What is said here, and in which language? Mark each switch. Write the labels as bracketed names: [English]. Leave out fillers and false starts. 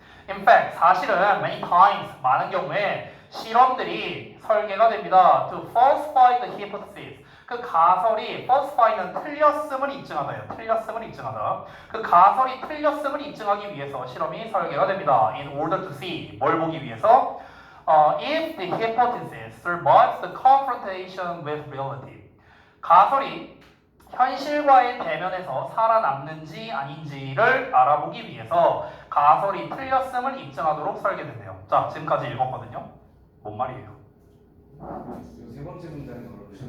[English] In fact, [Korean] 사실은 [English] many times, [Korean] 많은 경우에 실험들이 설계가 됩니다. [English] To falsify the hypothesis. [Korean] 그 가설이 falsify는 틀렸음을 입증하다예요. 틀렸음을 입증하다. 그 가설이 틀렸음을 입증하기 위해서 실험이 설계가 됩니다. [English] In order to see. [Korean] 뭘 보기 위해서? [English] If the hypothesis survives the confrontation with reality. [Korean] 가설이 현실과의 대면에서 살아남는지 아닌지를 알아보기 위해서 가설이 틀렸음을 입증하도록 설계된대요. 자, 지금까지 읽었거든요. 뭔 말이에요? 이거 세 번째 문장인 걸로